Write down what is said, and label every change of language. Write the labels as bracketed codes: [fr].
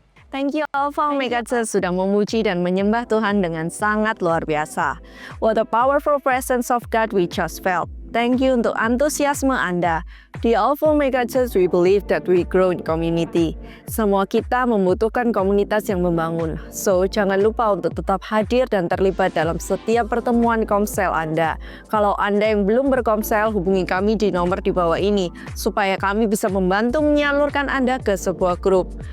[en] Thank you [id] Alpha Omega Church sudah memuji dan menyembah Tuhan dengan sangat luar biasa. [en] What a powerful presence of God we just felt. Thank you [id] untuk antusiasme Anda. [en] Di Alpha Omega Church we believe that we grow in community. [id] Semua kita membutuhkan komunitas yang membangun. So, jangan lupa untuk tetap hadir dan terlibat dalam setiap pertemuan komsel Anda. Kalau Anda yang belum berkomsel, hubungi kami di nomor di bawah ini supaya kami bisa membantu menyalurkan Anda ke sebuah grup.